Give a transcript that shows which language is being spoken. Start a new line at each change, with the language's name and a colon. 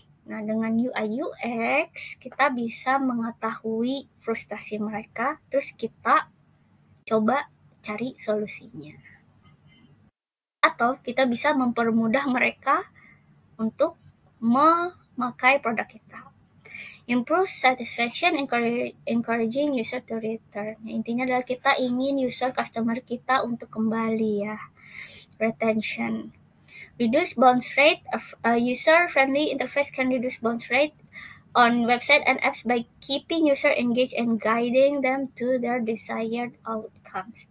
Indonesian: Nah, dengan UI UX kita bisa mengetahui frustasi mereka, terus kita coba cari solusinya. Atau kita bisa mempermudah mereka untuk memakai produk kita.
English: Improve satisfaction, encouraging user to return.
Indonesian: Intinya adalah kita ingin customer kita untuk kembali ya.
English: Retention. Reduce bounce rate. A user-friendly interface can reduce bounce rate on website and apps by keeping user engaged and guiding them to their desired outcomes.